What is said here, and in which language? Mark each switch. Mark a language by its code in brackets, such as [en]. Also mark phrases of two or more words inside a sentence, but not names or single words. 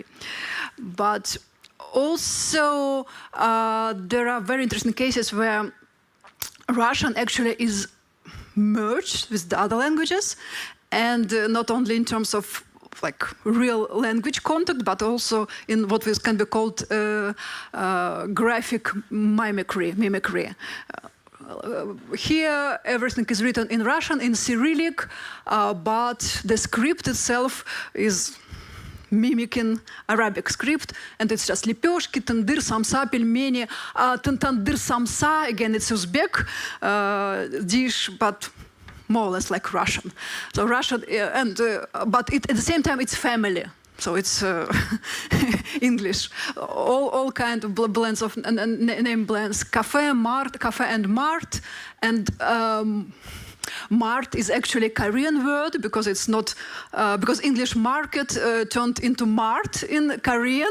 [en] But also, there are very interesting cases where Russian actually is merged with the other languages, and not only in terms of like real language contact, but also in what can be called graphic mimicry. Here, everything is written in Russian, in Cyrillic, but the script itself is mimicking Arabic script, and it's just [ru] лепешки, тандыр, самса, пельмени. Тандыр, самса, [en] again, it's Uzbek dish, but more or less like Russian. So Russian, but at the same time, it's family. So it's English. All kind of blends of name blends. Cafe and Mart, and Mart is actually a Korean word because it's not because English market turned into Mart in Korean.